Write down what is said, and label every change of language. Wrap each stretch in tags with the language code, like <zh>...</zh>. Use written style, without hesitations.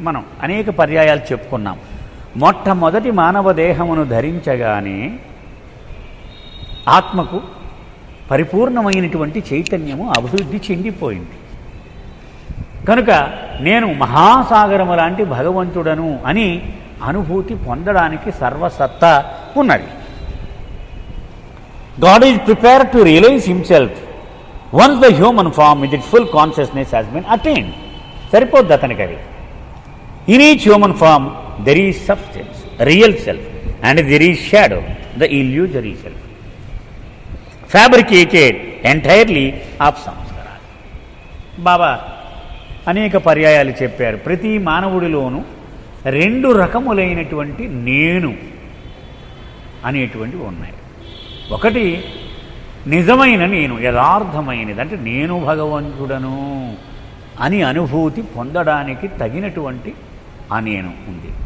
<te>మనం అనేక పర్యాయాలు చెప్పుకున్నాం. మొట్టమొదటి మానవ దేహమును ధరించగానే ఆత్మకు పరిపూర్ణమైనటువంటి చైతన్యము అభివృద్ధి చెందిపోయింది. కనుక నేను మహాసాగరము లాంటి భగవంతుడను అని అనుభూతి పొందడానికి సర్వసత్తా ఉన్నది.</te> <en>God is prepared to realize himself once the human form with its full consciousness has been attained.</en> <te>సరిపోద్ది అతనికి అది.</te> <en>In each human form there is substance, real self, and there is shadow, the illusory self, fabricated entirely of samskara.</en> <te>బాబా అనేక పర్యాయాలు చెప్పారు. ప్రతి మానవుడిలోనూ 2 రకములైనటువంటి నేను అనేటువంటివి ఉన్నాయి. ఒకటి నిజమైన నేను, యథార్థమైనది, అంటే నేను భగవంతుడను అని అనుభూతి పొందడానికి తగినటువంటి ఆ నేను ఉంది.</te>